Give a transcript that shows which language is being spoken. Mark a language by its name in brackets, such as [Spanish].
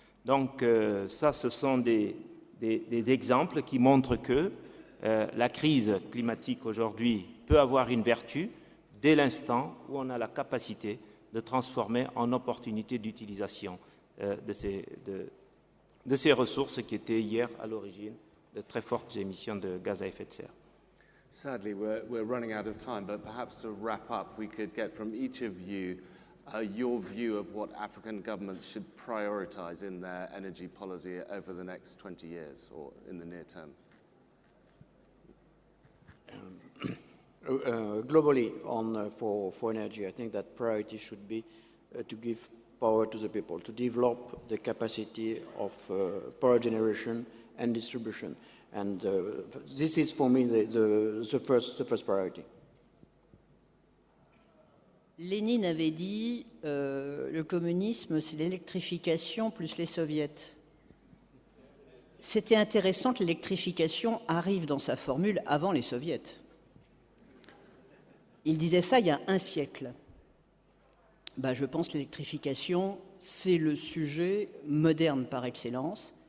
[French] Donc ça, ce sont des exemples qui montrent que la crise climatique aujourd'hui peut avoir une vertu dès l'instant où on a la capacité de transformer en opportunité d'utilisation de ces ressources qui étaient hier à l'origine de très fortes émissions de gaz à effet de serre. [English] Sadly, we're running out of time, but perhaps to wrap up, we could get from each of you your view of what African governments should prioritize in their energy policy over the next 20 years or in the near term. Globally, for energy, I think that priority should be to give power to the people, to develop the capacity of power generation and distribution. And this is, for me, the first priority. [French] Lénine avait dit le communisme, c'est l'électrification plus les soviets. C'était intéressant que l'électrification arrive dans sa formule avant les soviets. Il disait ça il y a un siècle. Ben, je pense que l'électrification, c'est le sujet moderne par excellence.